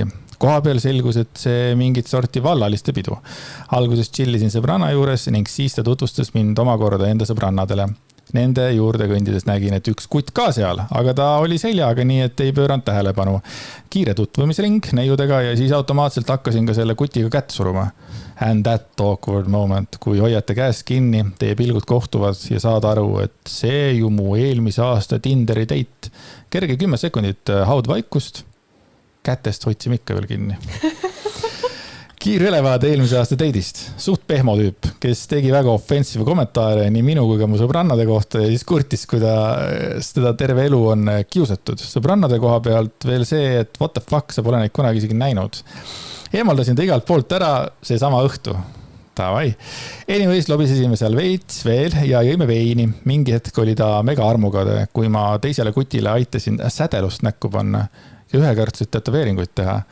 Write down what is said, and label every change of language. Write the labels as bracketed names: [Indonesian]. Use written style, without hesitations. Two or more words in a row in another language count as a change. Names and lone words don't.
[Estonian] Koha peal selgus, et see mingit sorti vallaliste pidu. Alguses chillisin sõbranna juures ning siis ta tutvustas mind omakorda enda sõbrannadele. Nende juurde kõndides nägin, et üks kutt ka seal, aga ta oli seljaga, nii et ei pööranud tähelepanu. Kiire tutvumisring neiudega ja siis automaatselt hakkasin ka selle kutiga kätt suruma. [English] And that awkward moment, [Estonian] kui hoiate käest kinni, teie pilgud kohtuvad ja saad aru, et see ju mu eelmise aasta Tinderi date. Kerge 10 sekundit haudvaikust, kätest hoidsime ikka veel kinni. Kiir ülevaade eelmise aasta date'ist. Suht pehmo tüüp, kes tegi väga offensive kommentaare nii minu kui ka mu sõbrannade kohta ja siis kurtis, kui teda terve elu on kiusatud. Sõbrannade koha pealt veel see, et [English] what the fuck, [Estonian] sa pole neid kunagi isegi näinud. Eemaldasin ta igalt poolt ära see sama õhtu. Tavai. Anyways, lobisesime seal veits veel ja jõime veini. Mingi hetk oli ta mega armugade, kui ma teisele kutile aitasin sädelust näkku panna ja ühekordselt tätoveeringuid teha.